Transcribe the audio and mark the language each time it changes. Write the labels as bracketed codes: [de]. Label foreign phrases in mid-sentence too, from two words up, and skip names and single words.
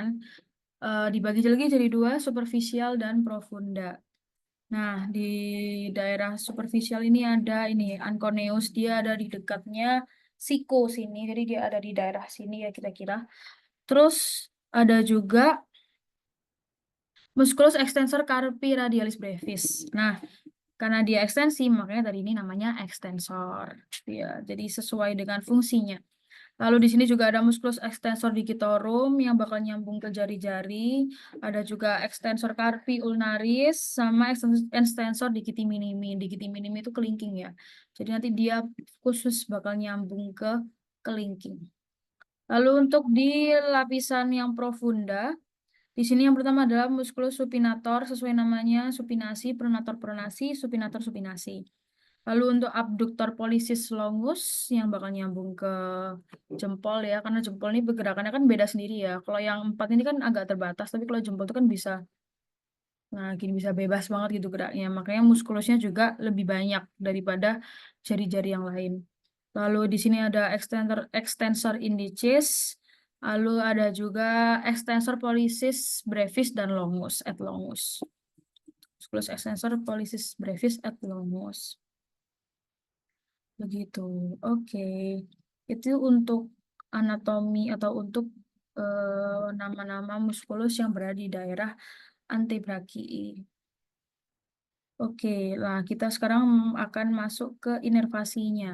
[id] Dibagi lagi jadi dua, superficial dan profunda. Nah, di daerah superficial ini ada ini anconeus, dia ada di dekatnya siko sini, jadi dia ada di daerah sini ya kira-kira. Terus ada juga [la] musculus extensor carpi radialis brevis. [id] Nah, karena dia ekstensi, makanya tadi ini namanya ekstensor. Ya, jadi sesuai dengan fungsinya. Lalu di sini juga ada [la] musculus extensor digitorum [id] yang bakal nyambung ke jari-jari. Ada juga [la] extensor carpi ulnaris [id] sama [la] extensor digiti minimi. Digiti minimi [id] itu kelingking ya. Jadi nanti dia khusus bakal nyambung ke kelingking. Lalu untuk di lapisan yang profunda, di sini yang pertama adalah [la] musculus supinator [id] sesuai namanya supinasi, pronator pronasi, supinator supinasi. Lalu untuk [la] abductor pollicis longus [id] yang bakal nyambung ke jempol ya, karena jempol ini pergerakannya kan beda sendiri ya. Kalau yang 4 ini kan agak terbatas, tapi kalau jempol itu kan bisa Nah, gini bisa bebas banget gitu geraknya. Makanya muskulusnya juga lebih banyak daripada jari-jari yang lain. Lalu di sini ada [la] extensor indicis, [id] lalu ada juga [la] extensor pollicis brevis [id] dan [la] longus et longus. Musculus extensor pollicis brevis et longus. [id] Begitu. Oke. Itu untuk anatomi atau untuk nama-nama muskulus yang berada di daerah antebrakii. Oke, nah kita sekarang akan masuk ke inervasinya.